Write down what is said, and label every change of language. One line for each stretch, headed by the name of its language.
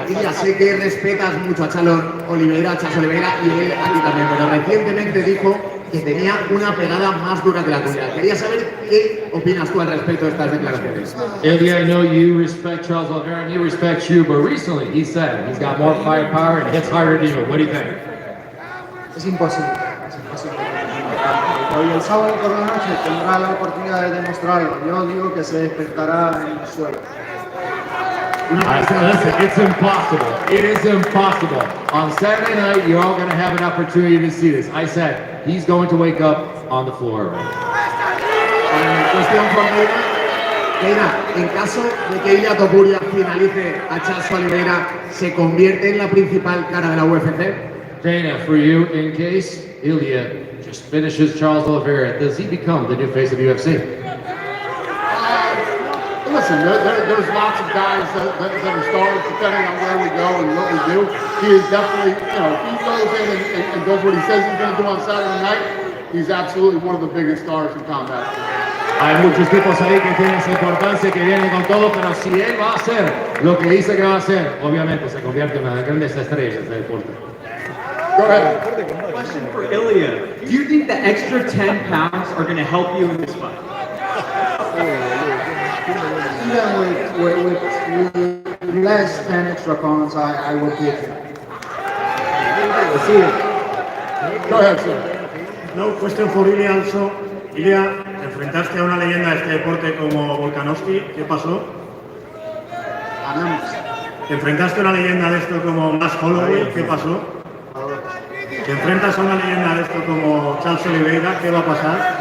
Spanish: Ilia, sé que respetas mucho a Oliveira, y él a ti también, pero recientemente dijo que tenía una pegada más dura que la tuya. Quería saber qué opinas tú al respecto de estas declaraciones.
English: Ilia, I know you respect Charles Oliveira and he respects you, but recently he said he's got more firepower and hits harder than you. What do you think?
Spanish: Es imposible. Es imposible. Hoy el sábado por la noche tendrá la oportunidad de demostrarlo. Yo digo que se despertará en el suelo.
English: Listen, it's impossible. It is impossible. On Saturday night, you're all going to have an opportunity to see this. I said, he's going to wake up on the floor.
Spanish: Cuestión por Dana, en caso de que Ilia Topuria finalice a Charles Oliveira, ¿se convierte en la principal cara de la UFC?
English: Dana, for you, in case Ilia just finishes Charles Oliveira, does he become the new face of UFC? Listen, there's lots of guys that are stars depending on where we go and what we do. He is definitely, if he goes in and does what he says he's going to do on Saturday night, he's absolutely one of the biggest stars in combat.
Spanish: Hay muchos tipos ahí que tienen esa importancia, que vienen con todo, pero si él va a hacer lo que dice que va a hacer, obviamente se convierte en una de las grandes estrellas del deporte.
English: Go ahead. Question for Ilia. Do you think the extra 10 pounds are going to help you in this fight? Even with less than extra pounds, I would pick it. Go ahead, sir. No, question for Ilia also.
Spanish: Ilia, te enfrentaste a una leyenda de este deporte como Volkanovski. ¿Qué pasó? Ganamos. Te enfrentaste a una leyenda de esto como Max Holloway. ¿Qué pasó? Te enfrentas a una leyenda de esto como Charles Oliveira. ¿Qué va a pasar?